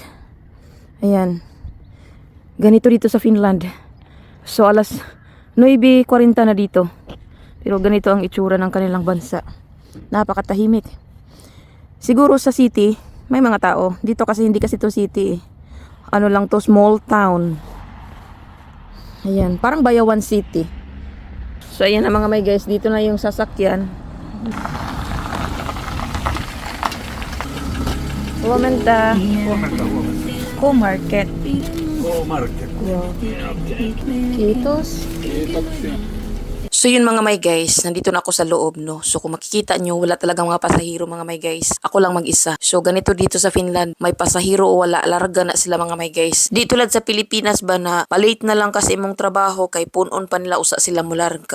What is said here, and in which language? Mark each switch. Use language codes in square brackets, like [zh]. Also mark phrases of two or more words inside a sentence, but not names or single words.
[tl] Ayan. Ganito dito sa Finland. So, alas 9:40 na dito. Pero ganito ang itsura ng kanilang bansa. Napakatahimik. Siguro sa city, may mga tao. Dito kasi hindi kasi to city. Ano lang to, [en] small town. [tl] Ayan, parang Bayawan City. So, ayan na mga [en] may guys. [tl] Dito na yung sasakyan. [fi] Huomenta. K-Market. K-Market. Joo. Kiitos. [tl] So yun mga [en] may guys, [tl] nandito na ako sa loob no. So kung makikita nyo, wala talagang mga pasahero mga [en] may guys. [tl] Ako lang mag-isa. So ganito dito sa Finland, may pasahero o wala, larga na sila mga [en] may guys. [tl] Di tulad sa Pilipinas ba na malate na lang kasi [ceb] imong trabaho kay punon pa nila usa sila mularga.